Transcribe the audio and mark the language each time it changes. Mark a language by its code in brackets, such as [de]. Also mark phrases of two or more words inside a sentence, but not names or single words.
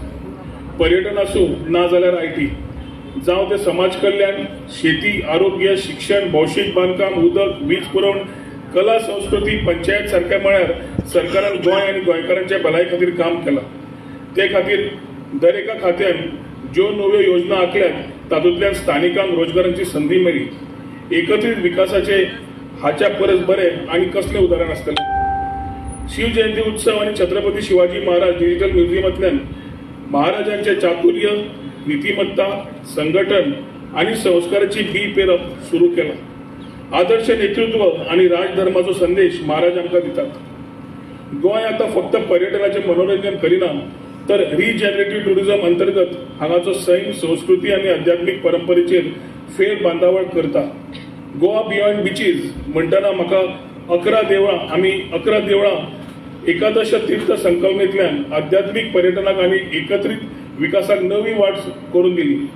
[kok] पर्यटन आसूं ना जाल्यार IT, जावं ते समाज कल्याण, शेती, आरोग्य, शिक्षण, भौशीक बांदकाम, उदक, वीज पुरवण, कला संस्कृती, पंचायत सारख्या मळार सरकारान गोंय आनी गोंयकारांच्या भलाय खातीर काम केलां. ते खातीर दरेका खात्यान ज्यो नव्यो योजना आंखल्यात तातूंतल्यान स्थानिकांक रोजगारांची संदी मेळ्ळी. एकत्रीत विकासाचे हाच्या परस बरें आनी कसलें उदाहरण आसतलें. शिवजयंती उत्सव आणि छत्रपती शिवाजी महाराज डिजिटल म्युझियमांतल्यान महाराजांचे चातुर्य, नीतिमत्ता, संघटन आणि संस्काराची बी पेरप सुरू केला. आदर्श नेतृत्व आणि राजधर्माचो संदेश महाराज आमकां दितात. गोंय आता फक्त पर्यटनाचे मनोरंजन करिना तर [en] regenerative tourism [kok] अंतर्गत हांगाचो सैम, संस्कृती आणि आध्यात्मिक परंपरेचेर फेर बांदावळ करता. गोवा बियॉन्ड बीचीस म्हणटना म्हाका 11 देवळां एकादश तीर्थ संकल्पनेंतल्यान आध्यात्मिक पर्यटनाक आनी एकत्रित विकासाक नवी वाट करून दिली.